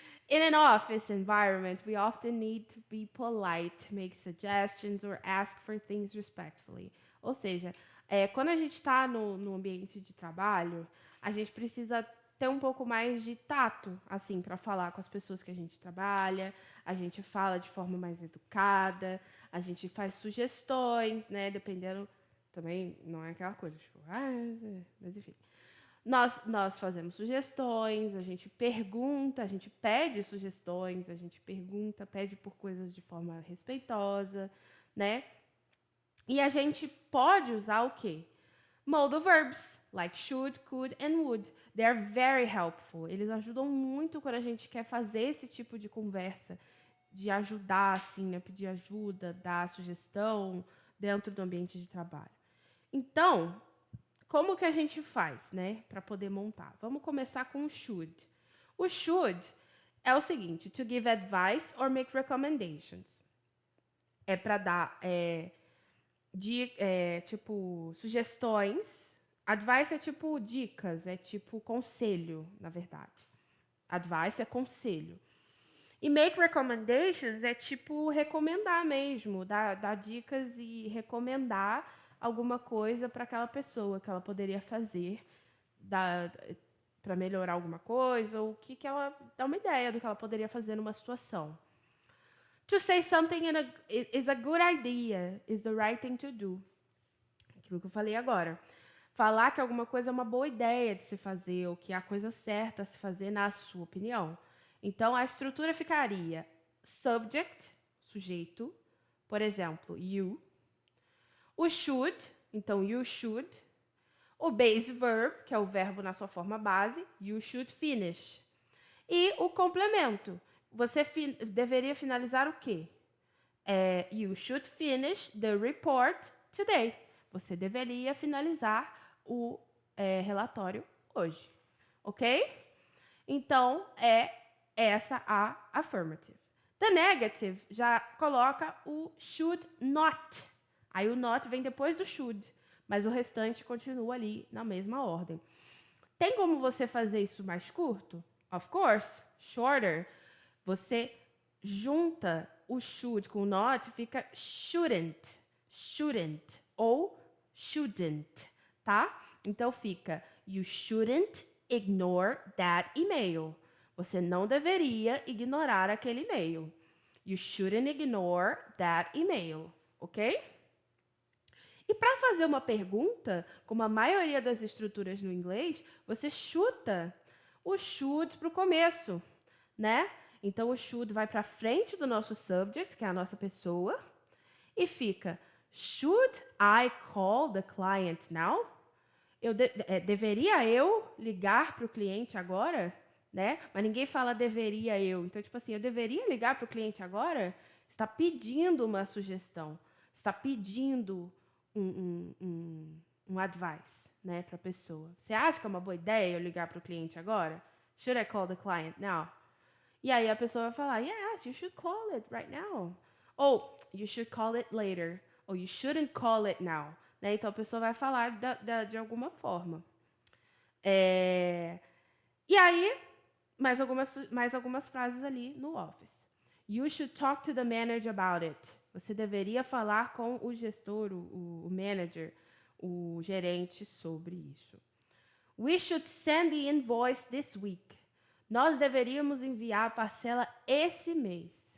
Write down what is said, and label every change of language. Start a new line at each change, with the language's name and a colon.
English: In an office environment, we often need to be polite, make suggestions, or ask for things respectfully.
Portuguese: Ou seja, quando a gente está no ambiente de trabalho, a gente precisa ter um pouco mais de tato, assim, para falar com as pessoas que a gente trabalha. A gente fala de forma mais educada, a gente faz sugestões, né? Dependendo, também não é aquela coisa, tipo, mas enfim. Nós fazemos sugestões, a gente pergunta, a gente pede sugestões, a gente pergunta, pede por coisas de forma respeitosa, né? E a gente pode usar o quê?
English: Modal verbs, like should, could and would. They are very helpful.
Portuguese: Eles ajudam muito quando a gente quer fazer esse tipo de conversa, de ajudar, assim, né? Pedir ajuda, dar sugestão dentro do ambiente de trabalho. Então, como que a gente faz, né, para poder montar? Vamos começar com o should. O should é o seguinte:
English: to give advice or make recommendations.
Portuguese: É para dar, tipo, sugestões. Advice é tipo dicas, é tipo conselho, na verdade. Advice é conselho. E make recommendations é tipo recomendar mesmo, dar dicas e recomendar alguma coisa para aquela pessoa que ela poderia fazer para melhorar alguma coisa, ou que ela dá uma ideia do que ela poderia fazer numa situação.
English: To say something is a good idea, is the right thing to do.
Portuguese: Aquilo que eu falei agora. Falar que alguma coisa é uma boa ideia de se fazer, ou que é a coisa certa a se fazer na sua opinião. Então, a estrutura ficaria subject, sujeito, por exemplo, you. O should, então you should. O base verb, que é o verbo na sua forma base,
English: you should finish.
Portuguese: E o complemento, você deveria finalizar o quê?
English: You should finish the report today.
Portuguese: Você deveria finalizar o relatório hoje. Ok? Então, essa a affirmative.
English: The negative
Portuguese: já coloca o should not. Aí o not vem depois do should, mas o restante continua ali na mesma ordem. Tem como você fazer isso mais curto?
English: Of course, shorter.
Portuguese: Você junta o should com o not, fica shouldn't ou shouldn't, tá? Então fica,
English: you shouldn't ignore that email.
Portuguese: Você não deveria ignorar aquele e-mail.
English: You shouldn't ignore that email, ok?
Portuguese: E para fazer uma pergunta, como a maioria das estruturas no inglês, você chuta o should para o começo, né? Então, o should vai para frente do nosso subject, que é a nossa pessoa, e fica,
English: should I call the client now?
Portuguese: Deveria eu ligar para o cliente agora? Né? Mas ninguém fala deveria eu. Então, tipo assim, eu deveria ligar para o cliente agora? Você está pedindo uma sugestão. Você está pedindo um advice, né, para a pessoa. Você acha que é uma boa ideia eu ligar para o cliente agora?
English: Should I call the client now?
Portuguese: E aí a pessoa vai falar,
English: yes, you should call it right now. Ou, you should call it later. Ou, you shouldn't call it now.
Portuguese: Né? Então a pessoa vai falar de alguma forma. E aí, mais algumas frases ali no Office.
English: You should talk to the manager about it.
Portuguese: Você deveria falar com o gestor, o manager, o gerente sobre isso.
English: We should send the invoice this week.
Portuguese: Nós deveríamos enviar a parcela esse mês.